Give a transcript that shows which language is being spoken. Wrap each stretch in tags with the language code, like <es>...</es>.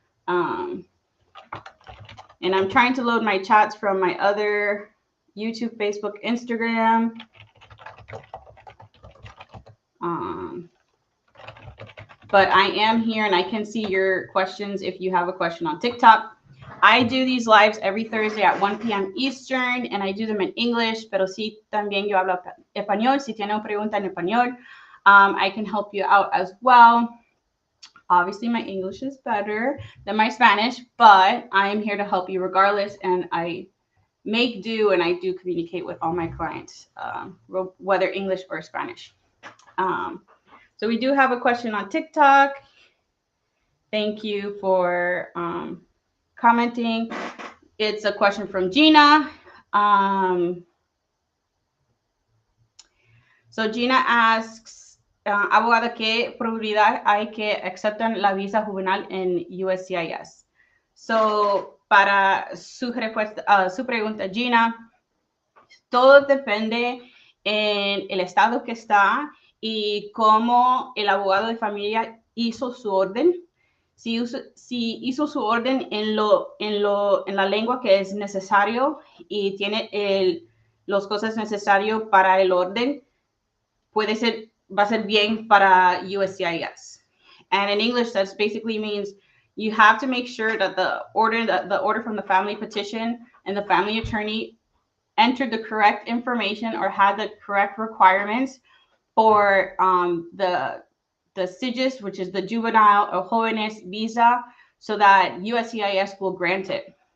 <en>Um, and I'm trying to load my chats from my other YouTube, Facebook, Instagram. But I am here and I can see your questions if you have a question on TikTok. I do these lives every Thursday at 1 p.m. Eastern, and I do them in English,</en> <es>pero sí también yo hablo español. Si tiene una pregunta en español,</es> <en>I can help you out as well. Obviously, my English is better than my Spanish, but I am here to help you regardless, and I make do and I do communicate with all my clients, whether English or Spanish. So we do have a question on TikTok. Thank you for commenting. It's a question from Gina. So Gina asks,</en> <es>abogada, ¿qué probabilidad hay que acepten la visa juvenil en USCIS? So para su respuesta, su pregunta, Gina, todo depende en el estado que está y cómo el abogado de familia hizo su orden. Si hizo su orden en la lengua que es necesario y tiene las cosas necesarias para el orden, va a ser bien para USCIS.</es> <en>And in English, that basically means you have to make sure that the order from the family petition and the family attorney entered the correct information or had the correct requirements for the SIGIS, which is the Juvenile or Jóvenes Visa, so that USCIS will grant it.</en>